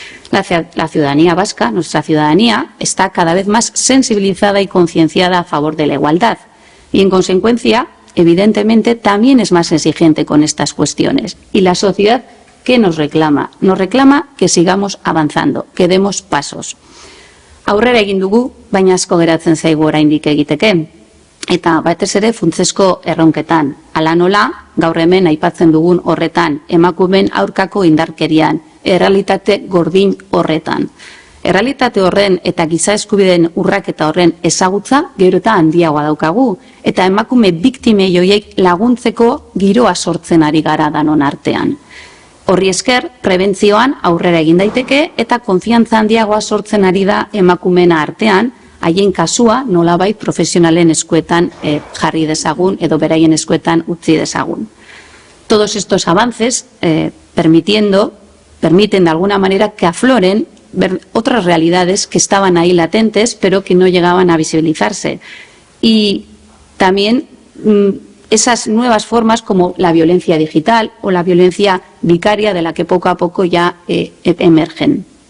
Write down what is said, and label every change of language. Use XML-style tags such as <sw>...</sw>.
<es>La ciudadanía vasca, nuestra ciudadanía, está cada vez más sensibilizada y concienciada a favor de la igualdad y, en consecuencia, evidentemente, también es más exigente con estas cuestiones. Y la sociedad, ¿qué nos reclama? Nos reclama que sigamos avanzando, que demos pasos.</es> <eu>Aurrera egin dugu, baina asko geratzen zaigu oraindik egiteke. Eta batez ere funtsezko erronketan. Hala nola, gaur hemen aipatzen dugun horretan, emakumeen aurkako indarkerian, errealitate gordin horretan. Errealitate horren eta giza eskubideen urraketa horren ezagutza gero eta handiagoa daukagu, eta emakume biktimei horiek laguntzeko giroa sortzen ari gara danon artean. Horri esker, prebentzioan aurrera egin daiteke eta konfiantza handiagoa sortzen ari da emakumeen artean, haien kasua nolabait profesionalen eskuetan jarri dezagun edo beraien eskuetan utzi dezagun.</eu> <es>Todos estos avances permiten de alguna manera que afloren otras realidades que estaban ahí latentes pero que no llegaban a visibilizarse. Y también esas nuevas formas como la violencia digital o la violencia vicaria, de la que poco a poco ya emergen.</es>